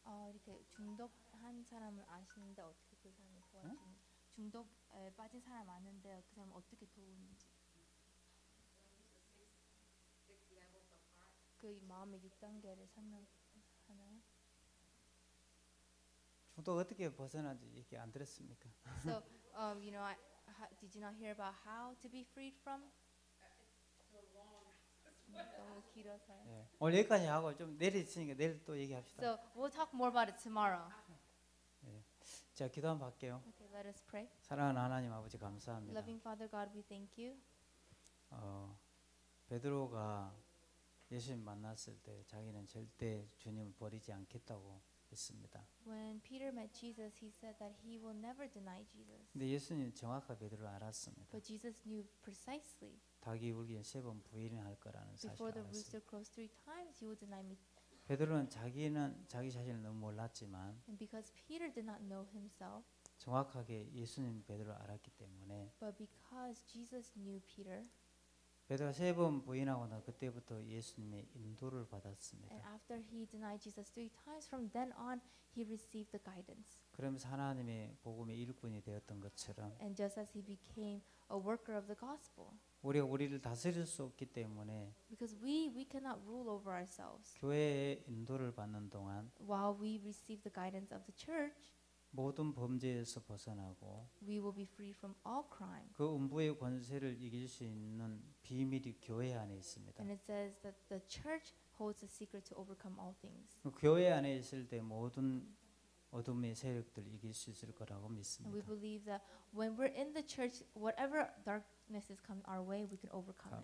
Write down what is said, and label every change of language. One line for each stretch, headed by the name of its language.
Korean: 이렇게 중독한 사람을 아시는데 어떻게 그 사람을 도와주는 중독에 빠진 사람 아는데 그 사람 어떻게 도우는지 그 마음의 6단계를 설명하나요? 중독 어떻게 벗어나는지 얘기 안 들었습니까?
English: So, you know, did you not hear about how to be freed from?
Korean: 너무 길어서요. 예. 오늘 여기까지 하고 좀 내일 있으니까 내일 또 얘기합시다.
English: So we'll talk more about it tomorrow.
Korean: 자, 기도 한번 할게요.
English: Okay, let us pray.
Korean: 사랑하는 하나님 아버지 감사합니다.
English: Loving Father God, we thank you.
Korean: 베드로가 예수님 만났을 때 자기는 절대 주님을 버리지 않겠다고 했습니다.
English: When Peter met Jesus, he said that he will never deny Jesus.
Korean: 근데 예수님 정확하게 베드로를 알았습니다.
English: But Jesus knew precisely
Korean: 닭이 울기엔 3번 부인할 거라는 사실을
English: before the
Korean: 알았습니다.
English: rooster crows 3 times, you will deny me.
Korean: 베드로는 자기 자신을 너무 몰랐지만
English: And because Peter did not know himself,
Korean: 정확하게 예수님 베드로를 알았기 때문에
English: but because Jesus knew Peter,
Korean: 베드로가 3번 부인하고 나 그때부터 예수님의 인도를
English: and
Korean: 받았습니다.
English: after he denied Jesus 3 times, from then on, he received the guidance.
Korean: 그러면서 하나님의 복음의 일꾼이 되었던 것처럼
English: And just as he became a worker of the gospel,
Korean: 우리가 우리를 다스릴 수 없기 때문에
English: because we cannot rule over ourselves.
Korean: 교회의 인도를 받는 동안
English: While we receive the guidance of the church,
Korean: 모든 범죄에서 벗어나고
English: we will be free from all crime.
Korean: 그 음부의 권세를 이길 수 있는 비밀이 교회 안에 있습니다.
English: And it says that the church holds the secret to overcome all things.
Korean: 그 교회 안에 있을 때 모든 어둠의 세력들 이길 수 있을 거라고
English: And we
Korean: 믿습니다.
English: believe that when we're in the church, whatever darknesses come our way, we can overcome it.